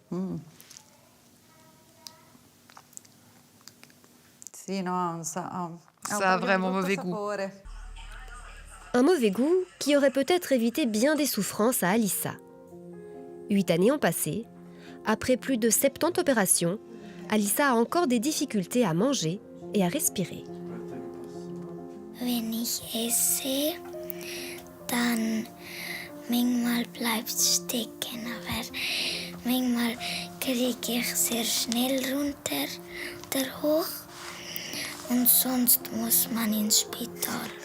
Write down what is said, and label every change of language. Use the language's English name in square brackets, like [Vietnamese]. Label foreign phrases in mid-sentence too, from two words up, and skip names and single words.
[French] Ça a vraiment mauvais goût. Un mauvais goût qui aurait peut-être évité bien des souffrances à Alissa. 8 années ont passé. Après plus de 70 opérations, Alissa a encore des difficultés à manger et à respirer. [German] Wenn ich esse, dann manchmal bleibt's stecken, aber manchmal kriege ich sehr schnell runter oder hoch und sonst muss man ins Spital.